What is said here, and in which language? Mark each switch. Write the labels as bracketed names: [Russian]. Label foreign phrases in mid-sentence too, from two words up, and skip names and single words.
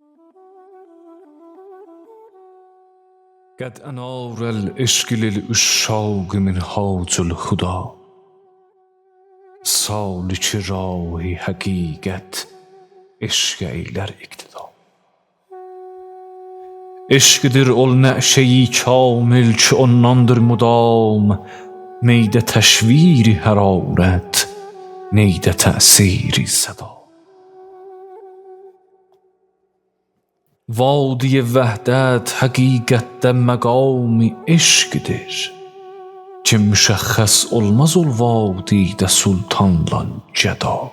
[Arabic] قد أنار العشق للعشاق منهاج الهدى [Azerbaijani] سالک راه حقیقت عشق eyler iktida. Eşqdir ol nəşeyi kamil ki ondandır mudam, meydə təşviri hərarət, neydə təsiri səda. Vadi vəhdət həqiqətdə məqami eşqdir ki müşəxəs olmaz ol vadidə sultanla gəda.